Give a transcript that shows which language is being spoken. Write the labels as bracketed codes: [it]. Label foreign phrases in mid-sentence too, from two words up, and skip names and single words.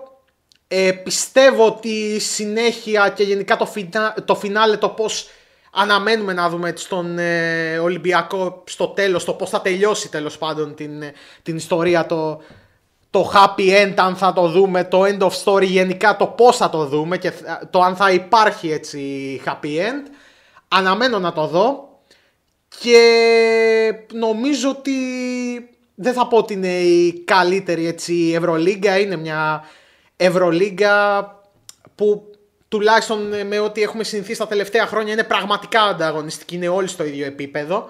[el] Πιστεύω ότι η συνέχεια και γενικά το φινάλε, το πώς αναμένουμε να δούμε στον Ολυμπιακό στο τέλος, το πώς θα τελειώσει τέλος πάντων την ιστορία, το [en] happy end, [el] αν θα το δούμε, το [en] end of story, [el] γενικά το πώς θα το δούμε και το αν θα υπάρχει έτσι [en] happy end. [el] Αναμένω να το δω και νομίζω ότι δεν θα πω ότι είναι η καλύτερη έτσι Ευρωλίγκα, είναι μια Ευρωλίγκα που τουλάχιστον με ό,τι έχουμε συνηθίσει τα τελευταία χρόνια είναι πραγματικά ανταγωνιστική, είναι όλοι στο ίδιο επίπεδο.